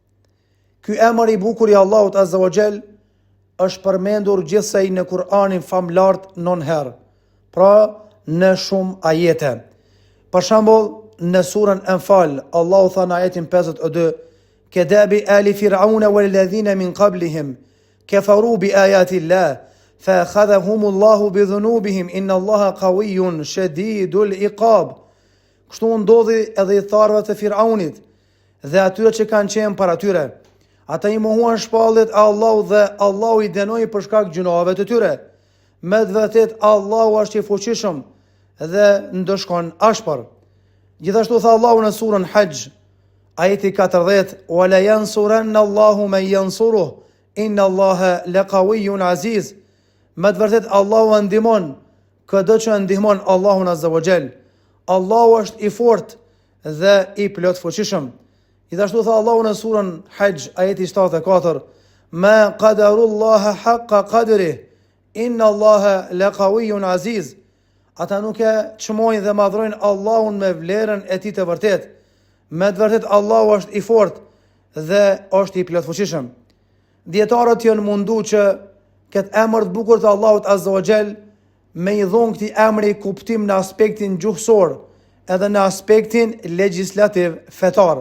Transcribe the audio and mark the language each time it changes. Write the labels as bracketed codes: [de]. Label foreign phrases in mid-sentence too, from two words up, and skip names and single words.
[sq] Ky emër I bukur I Allahut [ar] عز وجل [sq] është përmendur gjithsej në Kur'anin famlart 9 herë, pra në shumë ajete. Për shembull, në surën Anfal, Allahu tha në ajetin 52: [ar] "كدأب آل فرعون والذين من قبلهم كفروا بآيات الله فأخذهم الله بذنوبهم إن الله قوي شديد العقاب." [sq] Kështu ndodhi edhe I tharëve të Firaunit dhe atyre që kanë qenë para tyre. Ata I mohuan shpalljet e Allahut dhe Allahu I dënoi për shkak gjunave të tyre. Me të vërtetë Allahu është I fuqishëm dhe ndëshkon ashpër. Gjithashtu tha Allahu në surën Hajj, ajeti 40: [ar] "ولينصرن الله من ينصره إن الله لقوي عزيز." [sq] Me të vërtetë Allahu ndihmon çdo që ndihmon Allahun [ar] عز وجل. [sq] Allahu është I fortë dhe I plot fuqishëm. Gjithashtu tha Allahu në surën Hajj, ajeti 74: [ar] "ما قدروا الله حق قدره إن الله لقوي عزيز." [sq] Ata nuk e çmojnë dhe madhrojnë Allahun me vlerën e tij të vërtetë. Me të vërtetë Allahu është I fortë dhe është I plot fuqishëm. Dietarët janë mundu që këtë emër të bukur të Allahut [ar] عز وجل [sq] me I dhon këtij emri kuptim në aspektin gjuhësor edhe në aspektin legjislativ fetar.